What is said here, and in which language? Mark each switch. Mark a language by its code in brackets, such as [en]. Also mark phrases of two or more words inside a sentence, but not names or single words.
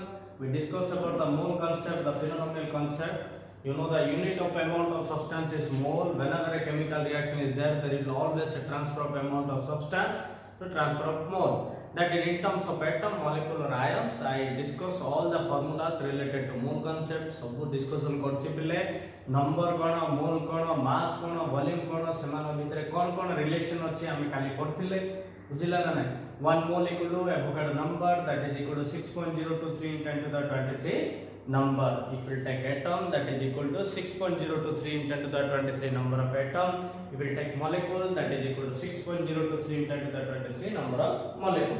[en] We discussed about the mole concept, the phenomenal concept. You know the unit of amount of substance is mole. Whenever a chemical reaction is there, there is always a transfer of amount of substance to transfer of mole. That is in terms of atom, molecule or ions. I discuss all the formulas related to mole concept. [or] ସବୁ discussion କରିଛି ପିଲେ number କଣ, mole କଣ, mass କଣ, volume କଣ, ସେମାନଙ୍କ ଭିତରେ କଣ relation ଅଛି ଆମେ କାଲି ପଢ଼ିଥିଲେ ବୁଝିଲ ନା ନାହିଁ. [en] 1 mole equal to Avogadro number, that is equal to 6.023 in 10 to the 23 number. If we take atom, that is equal to 6.023 in 10 to the 23 number of atom. If we take molecule, that is equal to 6.023 in 10 to the 23 number of molecule.